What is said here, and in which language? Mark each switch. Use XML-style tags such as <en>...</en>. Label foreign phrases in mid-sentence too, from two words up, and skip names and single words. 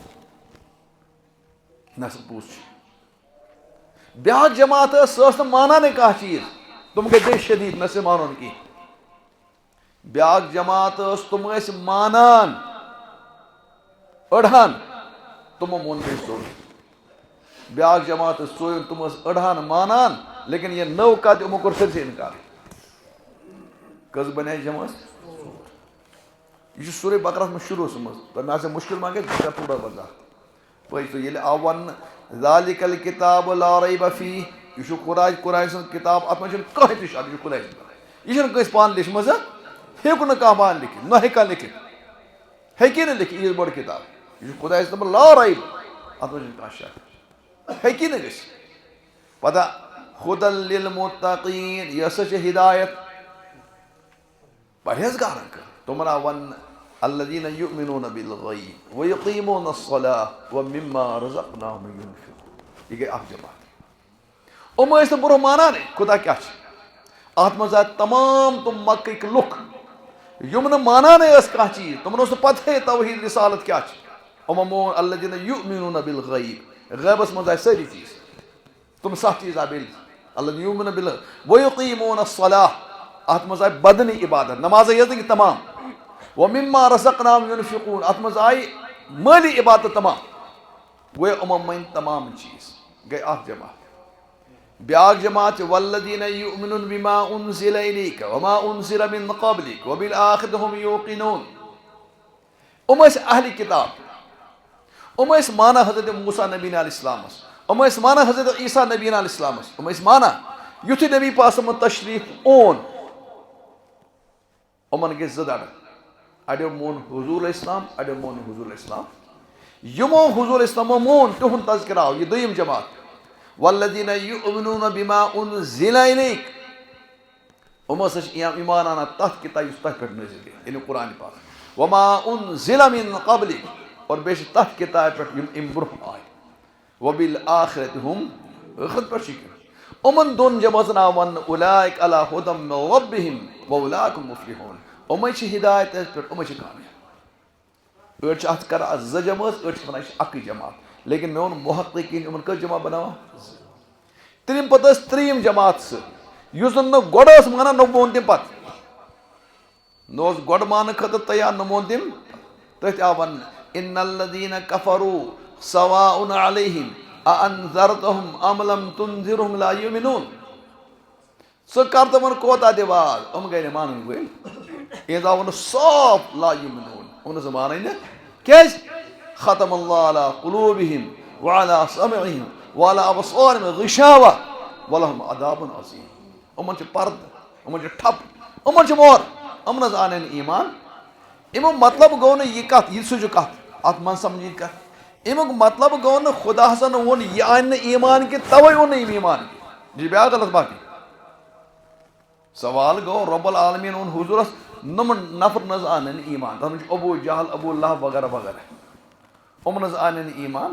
<ks>نہ سا پوٚز چھُ بیاکھ جماعت ٲس سۄ ٲس نہٕ مانانٕے کانٛہہ چیٖز تِم گٔے بیٚیہِ شدیٖد نہ سا مانُن کینٛہہ بیاکھ جماعت ٲس تِم ٲسۍ مانان أڑہن تِمو مون بیٚیہِ سیوٚد بیاکھ جماعت ٲس ژوٗرِم تِم ٲس أڑہن مانان لیکن یہِ نٔو کتھ یِمو کوٚر سٲرسٕے انکار کٔژ بنے جماعت یہ سورہ بقرہ میں شروع منٛز تۄہہِ مےٚ آسہِ مُشکِل ما گژھِ بہٕ کرٕ تھوڑا وضاحت پٔزۍ ییٚلہِ آو وننہٕ</ks> <ar>ذالِکَ الکِتاب لا ریب فیہ</ar> <ks>یہ چھُ قرآن سٕنٛز کِتاب اتھ منٛز چھُنہٕ کٕہٕنۍ تہِ شک یہِ چھُ خۄداے سٕنٛز کتاب یہِ چھُنہٕ کٲنٛسہِ پانہٕ لیچھمٕژ ہیوٚک نہٕ کانٛہہ پانہٕ لیکھِتھ نہ ہیٚکہِ کانٛہہ لیکھِتھ ہیٚکی نہٕ لیکھِتھ یٖژ بٔڑ کِتاب یہ چھُ خۄداے سٕنٛز</ks> <ar>لا ریب</ar> <ks>اتھ منٛز چھُنہٕ کانٛہہ شک ہیٚکی نہٕ گٔژھِتھ پتہ</ks> <ar>ہُدًى للمتقیٖن</ar> <ks>یہِ ہسا چھِ ہدایت پرہیزگارن خٲطرٕ تِمن آو وننہٕ</ks> <ar>الذین یؤمنون بالغیب ویقیمون الصلاة ومما رزقناہم ينفقون</ar> <ks>یہ گٔے اکھ جماعت یِم ٲسۍ نہٕ برونٛہہ مانانٕے خدا کیاہ چھِ اتھ منٛز آے تمام تِم مکٕکۍ لُکھ یِم نہٕ مانانٕے ٲسۍ کانٛہہ چیٖز تِمن اوس نہٕ پتہٕے توحیٖد رسالت کیاہ چھِ یِمو مون</ks> <ar>الذین یؤمنون بالغیب</ar> <ks>غیبس منٛز آے سٲری چیٖز تِم 7 چیٖز آے بیٚیہِ</ks> <ar>الذین یؤمنون بالغیب ویقیمون الصلاة</ar> <ks>اتھ منٛز آے بدنی عبادت نمازے یٲژ نہٕ کینٛہہ تمام</ks> <ar>ومما رزقناہم</ar> <ks>ينفقون اتھ منٛز آیہِ مٲلی عبادت تمام گویا یِمو مٔنۍ تمام چیٖز گٔے اکھ جماعت بیاکھ جماعت چھِ</ks> <ar>والذین یؤمنون بما انزل الیک وما انزل من قبلک وبالآخرۃ هم یوقنون</ar> <ks>یِم ٲسۍ اہلِ کتاب یِم ٲسۍ مانان حضرت موسیٰ نبی علیہ السلامس یِم ٲسۍ مانان حضرت عیسیٰ نبی علیہ السلامس یِم ٲسۍ مانان یُتھُے نبی پاک صٲبن تشریٖف اوٚن یِمن گٔے 2 دڑٕ اڑیو مون حضور اسلام اڑیو مون حضور اسلام یِمو حضور اسلامو مون تِہُنٛد تذکرٕ آو یہِ دوٚیِم جماعت</ks> <ar>والذین یؤمنون بما انزل الیک</ar> <ks>یِم ہسا چھِ ایمان انان تتھ کتاب یُس تۄہہِ پٮ۪ٹھ نٲزِل گٔے یعنی قرآنِ پاک</ks> <ar>وما انزل من قبلک</ar> <ks>اور بیٚیہِ چھِ تتھ کتابہِ پٮ۪ٹھ یِم امہِ برونٛہہ آے وبالآخرۃ هم ٲخرت پٮ۪ٹھ چھِ یِمن 2 جماژن آو وننہٕ</ks> <ar>اولئک علی ھدی من ربہم واولئک هم مفلحون</ar> <ks>یِمے چھِ ہدایت پٮ۪ٹھ یِمے چھِ کامیاب أڑۍ چھِ اتھ کران 2 جمٲژ أڑۍ چھِ ونان یہِ چھِ اکٕے جماعت لیکن مےٚ ووٚن محققیٖن یِمن کٔژ جماعت بناوان تِم پتہٕ ٲس 3یِم جماعت سُہ یُس زن نہٕ گۄڈٕ ٲس مانان نہ مون تٔمۍ پتہٕ نہ اوس گۄڈٕ ماننہٕ خٲطرٕ تیار نہ مون تٔمۍ تٔتھۍ آو وننہٕ ان</ks> <ar>الذین کفروا سواء علیہم اانذرتہم ام لم تنذرہم لا یؤمنون</ar> <ks>ژٕ کر تِمن کوتاہ دِ واز یِم گٔے نہٕ مانٕنۍ وٲلۍ یہِ آو وننہٕ صاف</ks> <ar>لا یؤمنون</ar> <ks>یِم نہٕ ژٕ مانٕے نہٕ کیازِ</ks> <ar>ختم اللہ علی قلوبہم وعلی سمعہم وعلی ابصارہم غشاوہ ولہم عذاب عظیم</ar> <ks>یِمن چھِ پردٕ یِمن چھِ ٹھپ یِمن چھِ مۄہر یِم نہ حظ آنے نہٕ ایمان امیُک مطلب گوٚو نہٕ یہِ کتھ یہِ سوٗنٛچِو کتھ اتھ منٛز سمجھِنۍ کتھ امیُک مطلب گوٚو نہٕ خدا ہسا نہٕ ووٚن یہِ انہِ نہٕ ایمان کینٛہہ توے اوٚن نہٕ أمۍ ایمان کینٛہہ یہِ چھِ بیاکھ غلط باقٕے سوال گوٚو رۄب العالمیٖن ووٚن حضوٗرس نۄمن نفر نہ حظ آنن ایمان تتھ منٛز چھُ ابوٗ جہل ابوٗ لہب وغیرہ وغیرہ یِم نہ حظ آنن ایمان</ks>